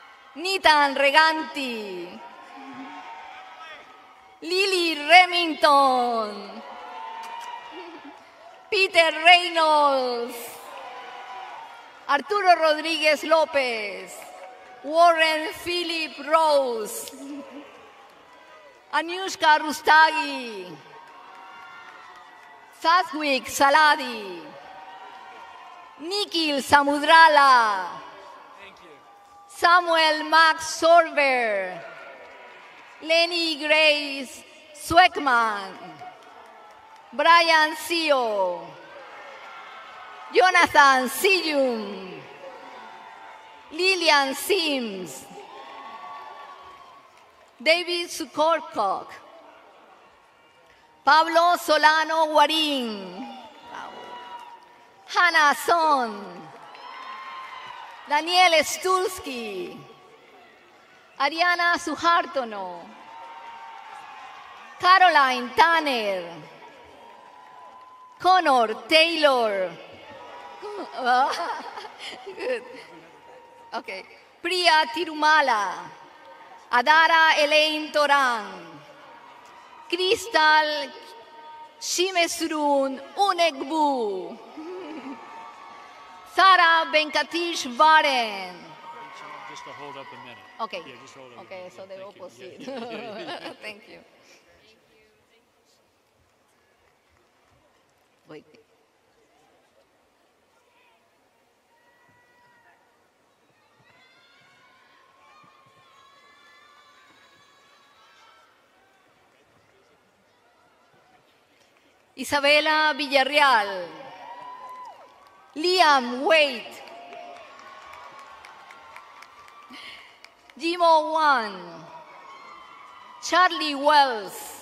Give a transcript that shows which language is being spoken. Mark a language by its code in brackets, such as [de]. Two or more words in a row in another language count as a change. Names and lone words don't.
[en] Nitan Reganti, Lily Remington, Peter Reynolds, Arturo Rodríguez López, Warren Philip Rose, Anushka Rustagi, Sathwik Saladi, Nikhil Samudrala, Samuel Max Sorber, Lenny Grace Sweckman, Brian Sio, Jonathan Siyum, Lillian Sims, David Sukorkok, Pablo Solano Guarín, Hannah Son, Daniel Stulski, Ariana Suhartono, Caroline Tanner, Connor Taylor, good. Okay. Priya Tirumala, Adara Elaine Toran, Crystal Shimesrun Unegbu, Sara Venkatish Varen. Just to hold up a minute. Okay. Yeah, just hold up. Okay, so the opposite. Yeah. Thank you. Wait. Isabela Villarreal, Liam Wade, Jimo Wan, Charlie Wells,